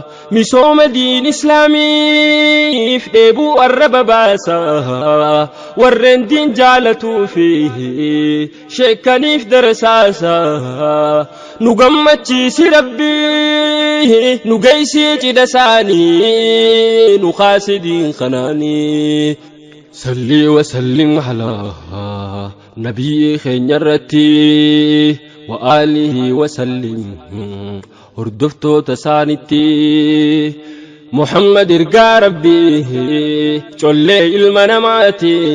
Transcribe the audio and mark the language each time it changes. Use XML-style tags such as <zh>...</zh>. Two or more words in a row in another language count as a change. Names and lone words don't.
<om>Misooma diin Islaamiif dheebuu arraba baasa. Warreen diin jaalatuu fi sheekkaniif darasaasa. Nu gammachiisi Rabbi, nu geessi cidha isaanii, nu kaasi diin kanaanii.</om> <ar>صل وسلم على</ar> <om>nabii keenya irratti,</om> <ar>وآله وسلم</ar> <om>hordoftoota isaanitti. Muhammad ergaa Rabbii, collee ilma namaati.</om>